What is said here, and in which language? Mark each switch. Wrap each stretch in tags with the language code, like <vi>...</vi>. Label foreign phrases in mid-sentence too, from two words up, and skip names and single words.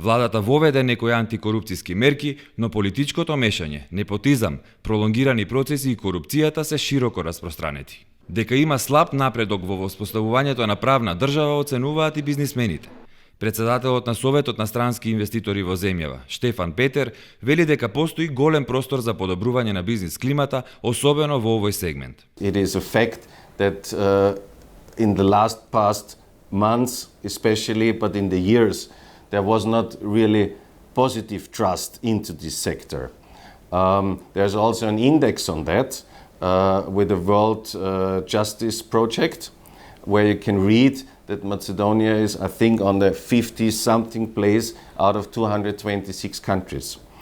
<mk>Владата воведе некои антикорупцијски мерки, но политичкото мешање, непотизам, пролонгирани процеси и корупцијата се широко распространети. Дека има слаб напредок во воспоставувањето на правна држава оценуваат и бизнисмените. Председателот на Советот на странски инвеститори во земјава, Штефан Петер, вели дека постои голем простор за подобрување на бизнис климата, особено во овој сегмент.</mk> <en>It is a fact that in the past months especially, but in the years, there was not really positive trust into this sector. There's also an index on that with the World Justice Project, where you can read that Macedonia is, I think, on the 50-something place out of 226 countries.</en>